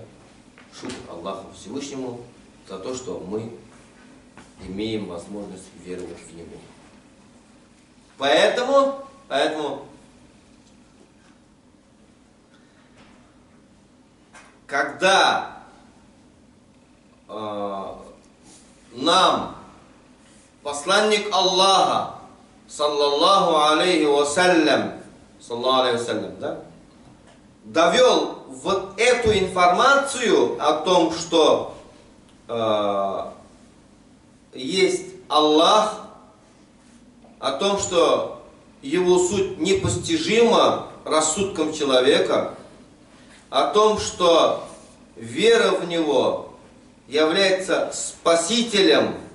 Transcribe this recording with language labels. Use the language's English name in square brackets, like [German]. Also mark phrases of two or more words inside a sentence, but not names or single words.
[Russian] Шукр Аллаху Всевышнему за то, что мы имеем возможность веровать в Него. Поэтому когда нам посланник Аллаха, [Arabic] صلى الله عليه وسلم, [Russian] да, довел вот эту информацию о том, что есть Аллах, о том, что его суть непостижима рассудком человека, о том, что вера в Него является спасителем